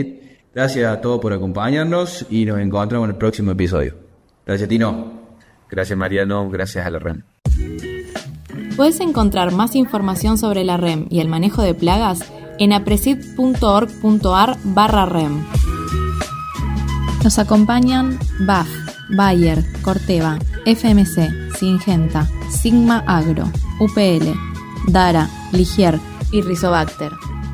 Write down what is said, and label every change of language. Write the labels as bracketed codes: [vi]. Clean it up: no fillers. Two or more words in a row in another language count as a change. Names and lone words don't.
[es] Gracias a todos por acompañarnos y nos encontramos en el próximo episodio. Gracias, Tino. Gracias, Mariano. Gracias a la REM. Puedes encontrar más información sobre la REM y el manejo de plagas en apresid.org.ar/REM. Nos acompañan BAF, Bayer, Corteva, FMC, Syngenta, Sigma Agro, UPL, Dara, Ligier y Rizobacter.